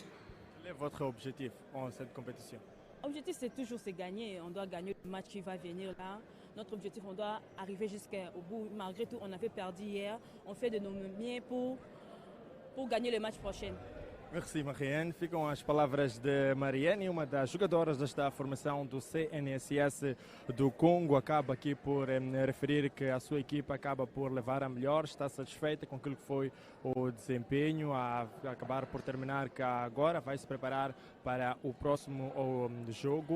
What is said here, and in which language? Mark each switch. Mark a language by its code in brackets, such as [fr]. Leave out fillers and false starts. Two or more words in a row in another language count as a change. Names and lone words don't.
[fr] Quel est votre objectif en cette compétition? L'objectif, c'est toujours de gagner. On doit gagner le match qui va venir là. Notre objectif, on doit arriver jusqu'au bout. Malgré tout, on avait perdu hier. On fait de nos mieux pour gagner le match prochain. Merci, Marianne. [pt] Ficam as palavras de Marianne, uma das jogadoras desta formação do C.N.S.S do Congo. Acaba aqui por referir que a sua equipa acaba por levar a melhor, está satisfeita com aquilo que foi o desempenho, a acabar por terminar cá agora, vai se preparar para o próximo jogo.